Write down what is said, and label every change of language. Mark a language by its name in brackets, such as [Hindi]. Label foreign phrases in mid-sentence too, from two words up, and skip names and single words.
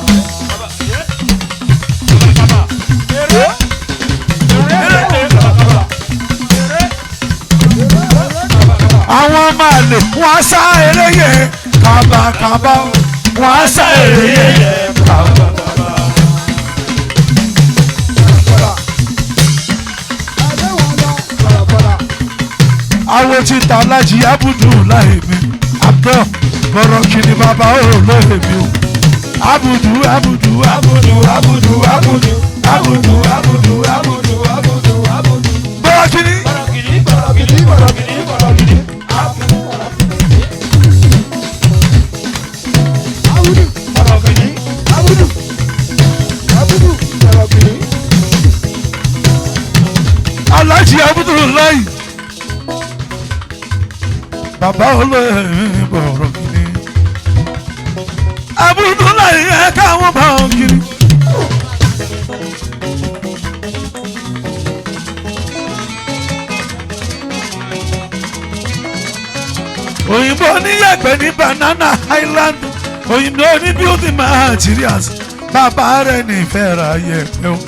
[Yoruba] àwọn máa lè wọ́n sá eré yẹn kábàkábà wọ́n sá eré yẹn kábàkábà. àwọn tí ta alájí Abudulayi mi abdul bọ̀rọ̀ kìíní bàbá olóyè mi o abudu abudu abudu abudu abudu abudu abudu abudu abudu abudu. bọ́ọ̀kìnní. Bọ̀rọ̀kìnní bọ̀rọ̀kìnní bọ̀rọ̀kìnní bọ̀rọ̀kìnní. Abudu bọ̀rọ̀kìnní abudu abudu bọ̀rọ̀kìnní. Aláàjì Abudulayi bàbá olóyè bọ̀rọ̀kìnní. Abudulayi ẹ káwọn bọ̀rọ̀kìnní. òyìnbó oníyẹ̀pẹ̀ ní Banana Island òyìnbó ní [English] building materials [Yoruba] bàbá rẹ̀ nífẹ̀ẹ́ ra yẹ̀pẹ̀ o.